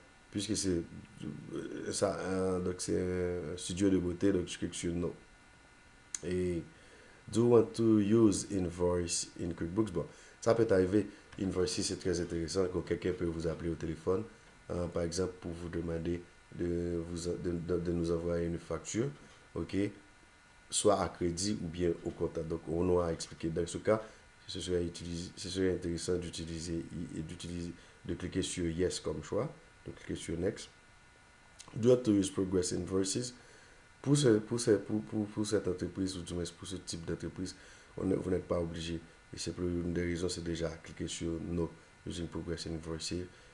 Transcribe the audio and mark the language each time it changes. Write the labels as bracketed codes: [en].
[fr] Puisque c'est ça, donc c'est un studio de beauté, donc je clique sur no. [en] Et do you want to use invoice in QuickBooks? [fr] Bon, ça peut arriver. Invoice, c'est très intéressant quand quelqu'un peut vous appeler au téléphone, par exemple, pour vous demander de nous envoyer une facture, ok, soit à crédit ou bien au comptant. Donc, on a expliqué. Dans ce cas, ce serait intéressant de cliquer sur Yes comme choix, de cliquer sur Next. [en] Do you want to use Progress Invoices? [fr] Pour cette entreprise, ou du moins pour ce type d'entreprise, vous n'êtes pas obligé. Et c'est pour une des raisons, c'est déjà cliquer sur [en] No using Progress Invoices.